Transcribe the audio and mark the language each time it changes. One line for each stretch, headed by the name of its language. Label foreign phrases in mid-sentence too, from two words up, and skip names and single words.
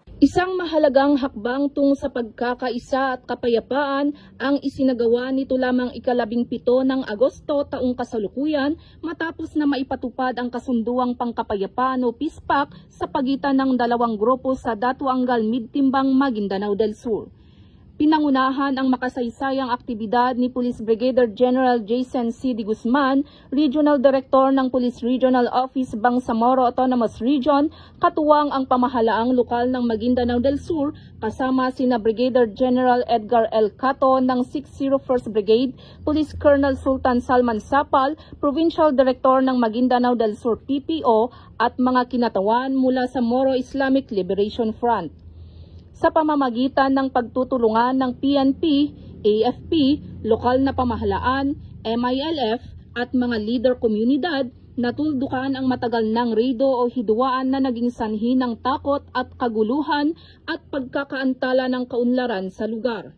Filipino: Isang mahalagang hakbang tung sa pagkakaisa at kapayapaan ang isinagawa nito lamang ika-17 ng Agosto taong kasalukuyan matapos na maipatupad ang kasunduang pangkapayapaan o peace pact sa pagitan ng dalawang grupo sa Datuangal Midtimbang, Maguindanao del Sur. Pinangunahan ang makasaysayang aktibidad ni Police Brigadier General Jason C. de Guzman, Regional Director ng Police Regional Office Bangsamoro Autonomous Region, katuwang ang pamahalaang lokal ng Maguindanao del Sur, kasama sina Brigadier General Edgar L. Cato ng 601st Brigade, Police Colonel Sultan Salman Sapal, Provincial Director ng Maguindanao del Sur PPO, at mga kinatawan mula sa Moro Islamic Liberation Front. Sa pamamagitan ng pagtutulungan ng PNP, AFP, lokal na pamahalaan, MILF at mga leader komunidad, natuldukan ang matagal ng raido o hidwaan na naging sanhi ng takot at kaguluhan at pagkakaantala ng kaunlaran sa lugar.